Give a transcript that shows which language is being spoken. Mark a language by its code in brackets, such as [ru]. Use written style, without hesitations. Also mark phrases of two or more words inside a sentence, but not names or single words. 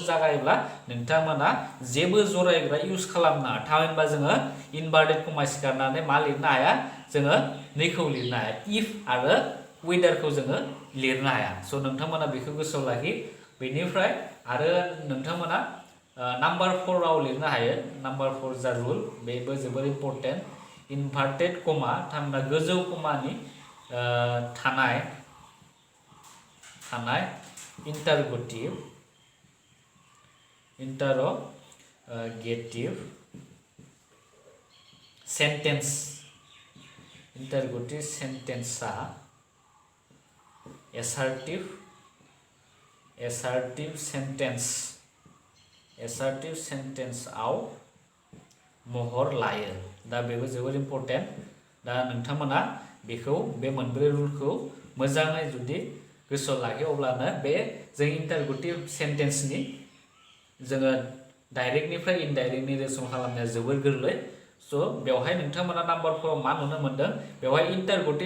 [brx] जागायोब्ला नोंथांमोना जेबो जरायग्रा इउज खालामना थामहिनबा जोङो [en] inverted comma [brx] सिखारनानै मा लिरनो हाया जोङो नैखौ लिरनो हाया if आरो whetherखौ जोङो लिरनो हाया स' नोंथांमोना बेखौ गोसोआव लाखि बेनिफ्राय आरो नोंथांमोना नाम्बार 4 आव लिरनो हायो नाम्बार 4 जा रुल बेबो जोबोर [en] important inverted comma [brx] थामहिनबा गोजौ कमानि थानाय [en] interrogative sentence interrogative sentence assertive sentence [brx] आव महर लायो दा बेबो जोबोर इम्पर्टेन्ट दा नोंथांमोना बेखौ बे मोनब्रै रुलखौ मोजाङै जुदि गोसोआव लाखियो अब्लानो बे जों [en] interrogative sentenceनि [brx] जोङो डाइरेक्टनिफ्राय इनडाइरेक्टनि रेसन खालामनाया जोबोर गोरलै स' बेवहाय नोंथांमोना नाम्बार 4 आव मा नुनो मोन्दों बेवहाय इन्टारगेटिभ